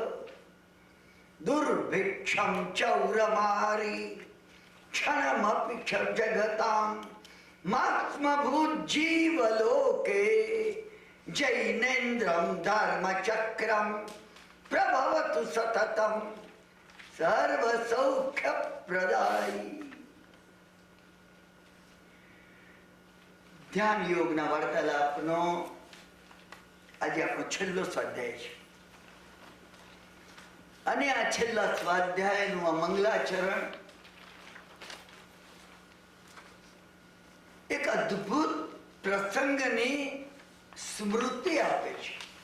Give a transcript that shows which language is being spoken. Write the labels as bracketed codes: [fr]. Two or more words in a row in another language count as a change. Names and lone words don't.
[sa] दुर्भिक्षं चौरमारी क्षणमपि च जगतां मात्मभूज्जीवलोके। जैनेन्द्रं धर्मचक्रं प्रभवतु सततं सर्वसौख्यप्रदायी। [gu] ધ્યાન યોગના વાર્તાલાપનો આજે આપણો છેલ્લો સ્વાધ્યાય છે અને આ છેલ્લા સ્વાધ્યાયનું આ મંગલાચરણ એક અદ્ભુત પ્રસંગની સ્મૃતિ આપે છે।